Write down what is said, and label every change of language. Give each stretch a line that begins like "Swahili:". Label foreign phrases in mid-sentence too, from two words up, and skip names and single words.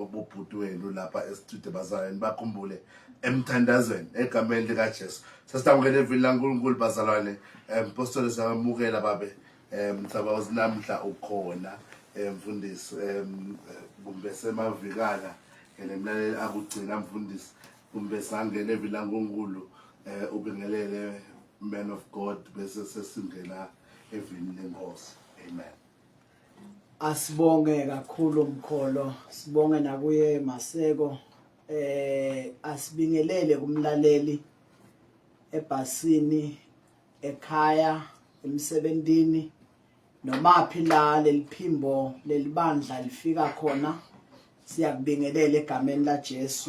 Swati: bobhuti wenu lapha estudio bazalwane bakhumbule emthandazweni egameni lika Jesu sesitamukele evini laNkulunkulu bazalwane apostoli samukela babe mthaba uzinamhla ukhona mfundisi kumbe semavikana ngemlaleli akugcina mfundisi kumbe sangene evini laNkulunkulu ubingelele
English: man of God
Swati: bese sesingena evini lenkosi amen. Asibonge kakhulu umkholo sibonge nakuye Maseko asibingelele kumlaleli ebhasini ekhaya emsebentini noma phi la leliphimbo lelibandla lifika khona siyakubingelela egameni la Jesu